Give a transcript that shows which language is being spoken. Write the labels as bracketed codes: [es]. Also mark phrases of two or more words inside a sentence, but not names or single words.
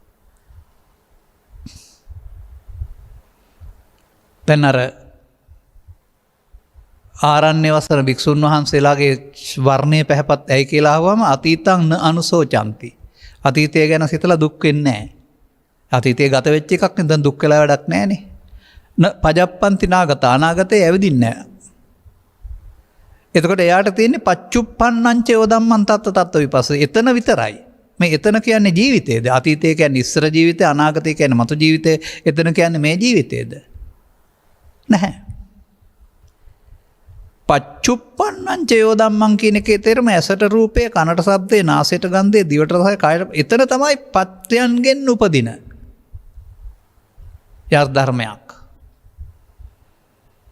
[si] දැන් අර ආරණ්‍ය වසර භික්ෂුන් වහන්සේලාගේ වර්ණය පැහැපත් ඇයි කියලා අහුවම [pi] අතීතං න අනුසෝචಂತಿ. [si] අතීතය ගැන සිතලා දුක් වෙන්නේ නැහැ. අතීතයේ ගත වෙච්ච එකක් නේ දැන් දුක් වෙලා වැඩක් නැහැනේ. [pi] න පජප්පන්ති නාගත [si] අනාගතේ ඇවිදින්නේ නැහැ. එතකොට එයාට තියෙන්නේ [pi] පච්චුප්පන්නං ච යෝදම්මන් තත්ත තත්ත විපස්ස. [si] එතන විතරයි. මේ එතන කියන්නේ ජීවිතේද? අතීතය කියන්නේ ඉස්සර ජීවිතේ, අනාගතය කියන්නේ මතු ජීවිතේ. එතන කියන්නේ මේ ජීවිතේද? නැහැ. [pi] පච්චුප්පන්නං ච යෝදම්මන් [si] කියන එකේ තේරුම ඇසට රූපය, කනට ශබ්දය, නාසයට ගන්ධය, දිවට රසය, කයට එතන තමයි පත්‍යයන්ගෙන් උපදින යථ ධර්මයක්.